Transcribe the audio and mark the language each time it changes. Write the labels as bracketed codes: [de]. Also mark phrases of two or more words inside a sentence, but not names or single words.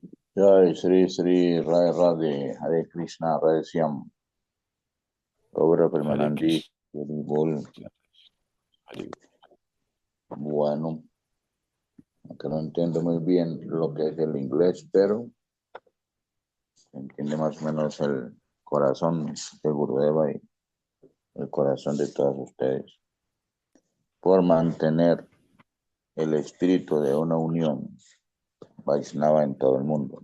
[es] Jai Sri Sri Rai Radhe Hare Krishna Radhe Shyam Obra Hare Permanente Krishna. Bol. Hare- Bueno, aunque no entiendo muy bien lo que es el inglés, pero entiende más o menos el corazón de Gurudeva y el corazón de todos ustedes por mantener el espíritu de una unión Vaishnava en todo el mundo.